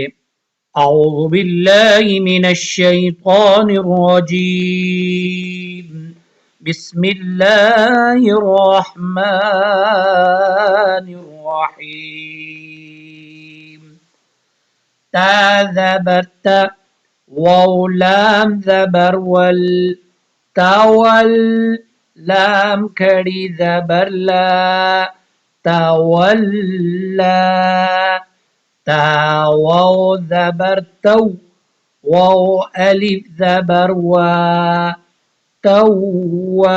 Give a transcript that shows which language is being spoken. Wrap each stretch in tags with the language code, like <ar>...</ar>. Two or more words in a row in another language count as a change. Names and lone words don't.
<ar>اعوذ باللہ من الشیطان الرجیم، بسم اللہ الرحمن الرحیم۔</ar> <ur>تا زبر تا، واو لام زبر ول، تاول لام کھڑی زبر لا، تولا۔ تا واو زبر تو، واو الف زبر وا، توا۔</ur>